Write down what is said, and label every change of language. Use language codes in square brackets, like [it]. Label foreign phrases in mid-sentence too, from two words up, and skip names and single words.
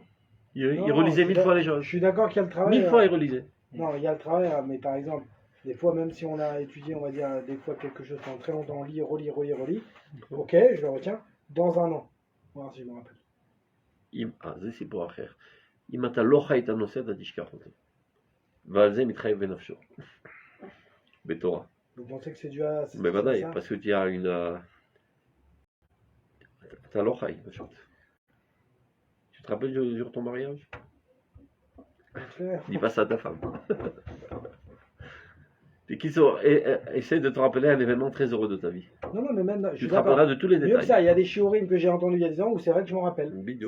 [fr] Il relisait 1000 fois les choses. Je suis d'accord qu'il y a le travail. 1000 fois il relisait. Non, il y a le travail, mais par exemple, des fois, même si on a étudié, on va dire, des fois quelque chose pendant très longtemps, on lit, relit, ok, je le retiens, dans un an. On va voir si je me rappelle. C'est pour après. [he] אם אתה לא חי את הנושא, אתה תשכח אותו. ועל זה מתחייב בנפשו. בתורה. [fr] Vous pensez que c'est dû à... בוודאי, parce que tu as une... [he] אתה לא חי, פשוט. [fr] Tu te rappelles du jour de ton mariage? Dis pas ça à ta femme. Essaie de te rappeler un événement très heureux de ta vie. Non, mais même, je Tu suis te rappelleras d'accord. de tous les Mieux que détails. ça, il y a des shiurim que j'ai entendus il y a des ans où c'est vrai que je m'en rappelle. Bidou.